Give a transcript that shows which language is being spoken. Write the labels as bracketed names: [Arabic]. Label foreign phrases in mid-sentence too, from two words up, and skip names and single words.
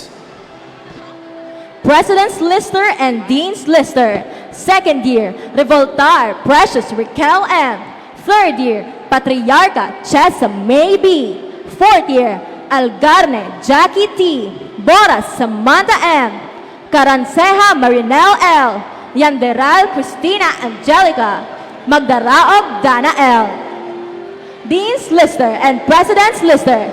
[English] President's Lister and Dean's Lister. Second year, Revoltar Precious Raquel M. Third year, Patriarca Chesa May B. Fourth year, Algarne Jackie T. Boras Samantha M. Caranceja Marinel L. Yanderal Christina Angelica. Magdaraog Dana L. Dean's Lister and President's Lister.